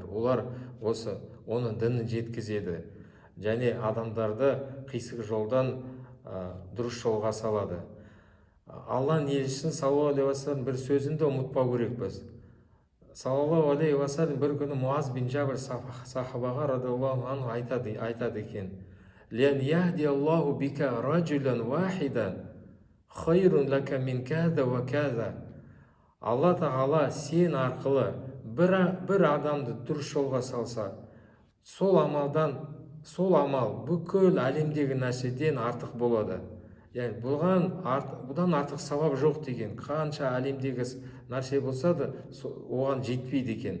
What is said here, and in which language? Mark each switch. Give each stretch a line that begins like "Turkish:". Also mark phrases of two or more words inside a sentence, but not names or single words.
Kazakh: Олар оның дінін жеткізеді және адамдарды қисық жолдан дұрыс жолға салады. Алланың елшісінің
Arabic: صلى الله عليه وسلم
Kazakh: бір сөзінде ұмытпау керекпіз.
Arabic: صلى الله عليه وسلم
Kazakh: бір күні Муаз бин Жабір сахабаға
Arabic: رضي الله عنه
Kazakh: айтады екен:
Arabic: «لن يهدي الله بك رجلا واحدا خير لك من كذا وكذا».
Kazakh: Алла тағала сен арқылы бір адамды дұрыс жолға салса, сол амал бүкіл әлемдегі нәрседен артық болады. Яғни бұдан артық сауап жоқ деген. Қанша әлемдегі нәрсе болса да оған жетпейді екен.